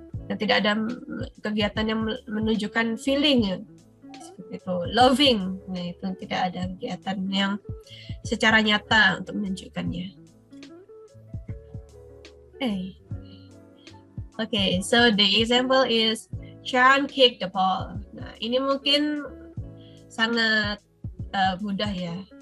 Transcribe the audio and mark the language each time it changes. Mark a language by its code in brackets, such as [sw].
[id] Dan tidak ada kegiatan yang menunjukkan feeling, seperti itu. Loving, nah itu tidak ada kegiatan yang secara nyata untuk menunjukkannya. [en] Okay, so the example is Chan kicked the ball. [id] Nah, ini mungkin sangat mudah ya.